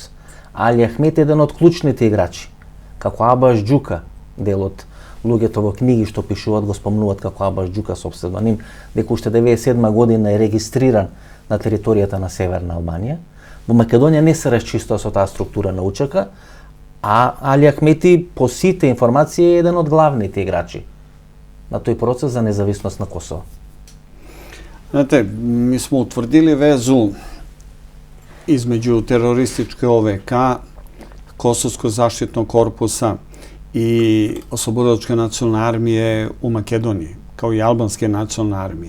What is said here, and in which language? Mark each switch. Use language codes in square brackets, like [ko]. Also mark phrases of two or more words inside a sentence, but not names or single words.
[mk] Али Ахмет е еден од клучните играчи, како Абаш Џука, дел од луѓето во книги што пишуваат го спомнуваат како Абаш Џука со псевдоним, дека уште 97 година е регистриран на територијата на Северна Албанија. Во Македонија не се расчистува со таа структура на УЧК, а Али Ахмети по сите информации е еден од главните играчи на тој процес за независност на Косово. [sr] Znate, mi smo utvrdili vezu između terorističke OVK, Kosovskog zaštitnog korpusa i Oslobodilačke nacionalne armije u Makedoniji, kao i Albanske nacionalne armije.